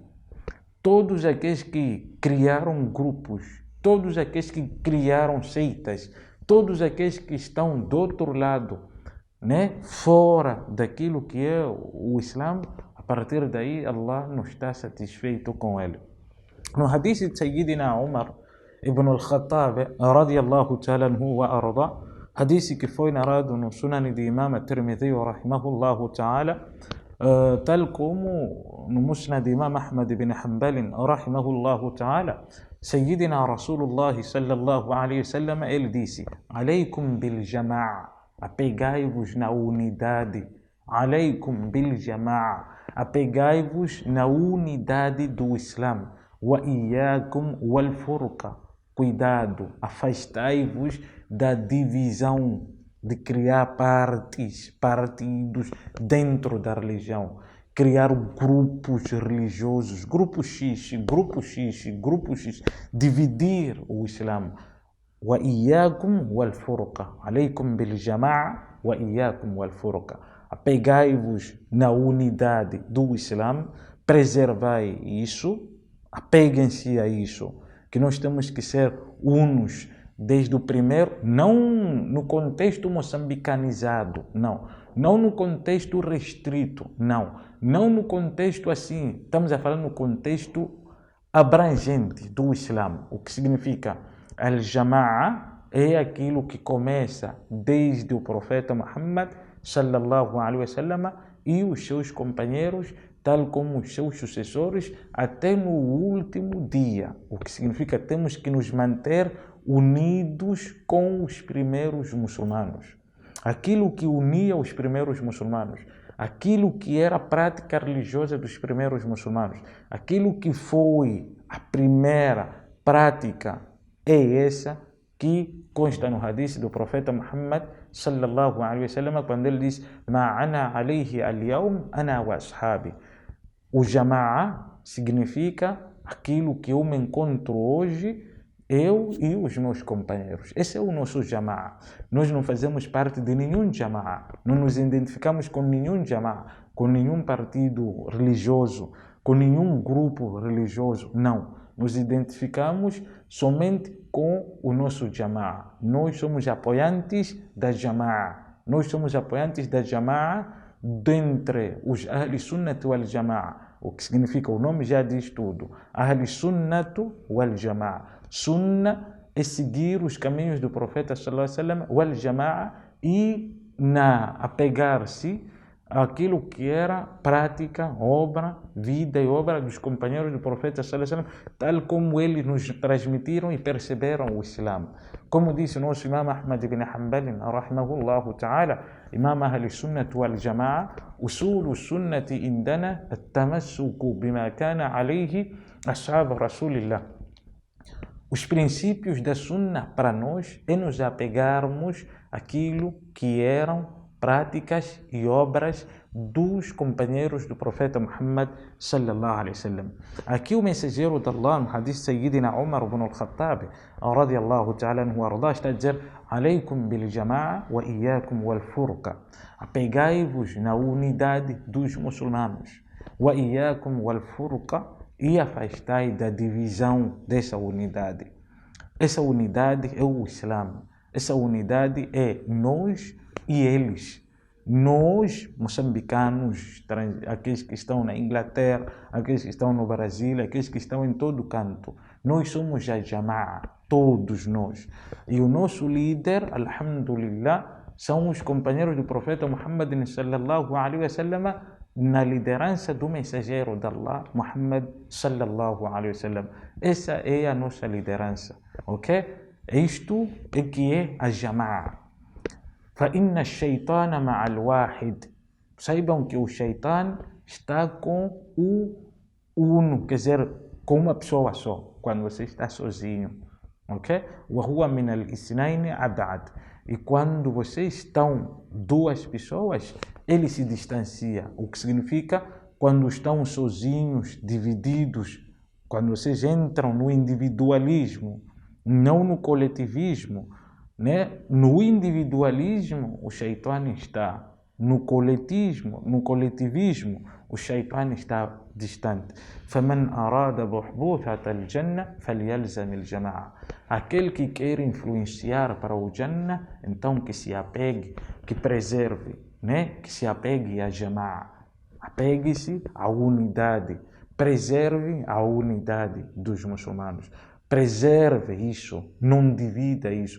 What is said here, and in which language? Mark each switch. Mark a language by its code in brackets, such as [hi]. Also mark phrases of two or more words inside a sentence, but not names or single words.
[pt] Todos aqueles que criaram grupos, todos aqueles que criaram seitas, todos aqueles que estão do outro lado, fora daquilo que é o Islã, a partir daí Allah não está satisfeito com ele. No hadith de Sayyidina Umar ibn al-Khattab, [ar] رضي الله تعالى عنه وأرضاه, [pt] hadith que foi narrado no Sunan de Imam Tirmidhi, [ar] رحمه الله تعالى, [pt] tal como no Musnad de Imam Ahmad ibn Hanbal, [ar] رحمه الله تعالى, سيدنا رسول الله صلى الله عليه وسلم, [pt] ele disse: [ar] عليكم بالجماعة, [pt] apegai-vos na unidade. [ar] عليكم بالجماعة, [pt] apegai-vos na unidade do Islã. [ar] وإياكم والفرقة, [pt] cuidado, afastai-vos da divisão, de criar partidos dentro da religião, criar grupos religiosos, grupo X, grupo X, grupo X, dividir o Islã. [ar] وإياكم والفرقة عليكم بالجماعة وإياكم والفرقة. [pt] Apegai-vos na unidade do Islã, preservai isso, apeguem-se a isso, que nós temos que ser unos desde o primeiro, não no contexto moçambicanizado, não no contexto restrito, não no contexto assim, estamos a falar no contexto abrangente do Islã, o que significa al-jama'a é aquilo que começa desde o profeta Muhammad [ar] صلى الله عليه وسلم [pt] e os seus companheiros, tal como os seus sucessores, até no último dia, o que significa temos que nos manter unidos com os primeiros muçulmanos. Aquilo que unia os primeiros muçulmanos, aquilo que era a prática religiosa dos primeiros muçulmanos, aquilo que foi a primeira prática, é essa que consta no hadith do profeta Muhammad [ar] صلى الله عليه وسلم, [pt] quando ele diz: [ar] "ما أنا عليه اليوم أنا وأصحابي". [pt] O jama'a significa aquilo que eu me encontro hoje, eu e os meus companheiros. Esse é o nosso jama'a. Nós não fazemos parte de nenhum jama'a, não nos identificamos com nenhum jama'a, com nenhum partido religioso, com nenhum grupo religioso, não. Nos identificamos somente com o nosso jama'a. Nós somos apoiantes da jama'a. Nós somos apoiantes da jama'a dentre os [ar] أهل السنة والجماعة. [pt] O que significa, o nome já diz tudo. [ar] أهل السنة والجماعة. [pt] Sunna é seguir os caminhos do profeta [ar] صلى الله عليه وسلم والجماعة, [pt] e apegar-se àquilo que era prática, obra, vida e obra dos companheiros do profeta [ar] صلى الله عليه وسلم, [pt] tal como eles nos transmitiram e perceberam o Islã. Como disse o nosso Imam Ahmad ibn Hanbal, [ar] رحمه الله تعالى, إمام أهل السنة والجماعة أصول السنة عندنا التمسك بما كان عليه أصحاب رسول الله. [pt] Os princípios da Sunna para nós é nos apegarmos àquilo que eram práticas e obras dos companheiros do profeta Muhammad [ar] صلى الله عليه وسلم. [pt] Aqui o mensageiro de Allah, no hadith Sayyidina Umar ibn al-Khattab [ar] رضي الله تعالى عنه أرضاه, [pt] está a dizer: [ar] عليكم بالجماعة وإياكم والفرقة. [pt] Apegai-vos na unidade dos muçulmanos. [ar] وإياكم والفرقة, [pt] e afastai da divisão dessa unidade. Essa unidade é o Islã. Essa unidade é nós e eles. Nós, moçambicanos, aqueles que estão na Inglaterra, aqueles que estão no Brasil, aqueles que estão em todo canto, nós somos a Jama'a, todos nós. E o nosso líder, alhamdulillah, são os companheiros do profeta Muhammad [ar] صلى الله عليه وسلم, [pt] na liderança do mensageiro de Allah, Muhammad [ar] صلى الله عليه وسلم. [pt] Essa é a nossa liderança, ok? Isto é que é a Jama'a. [ar] فَإِنَّ الشَّيْطَانَ مَعَ الْوَاحِدِ. [pt] Saibam que o Shaitan está com o uno, quer dizer, com uma pessoa só, quando você está sozinho, ok? [ar] وَهُوَ مِنَ الْإِثْنَيْنِ أَبْعَدِ. [pt] E quando vocês estão duas pessoas, ele se distancia, o que significa, quando estão sozinhos, divididos, quando vocês entram no individualismo, não no coletivismo, né? No individualismo, o Shaitan está. No coletivismo, o Shaitan está distante. [ar] فَمَنْ أَرَادَ بُحْبُوثَةَ الْجَنَّةِ فَلْيَلْزَمِ الْجَمَاعَةِ. [pt] Aquele que quer influenciar para o Jannah, então que se apegue, que preserve, né? Que se apegue à Jama'a. Apegue-se à unidade. Preserve a unidade dos muçulmanos. Preserve isso. Não divida isso.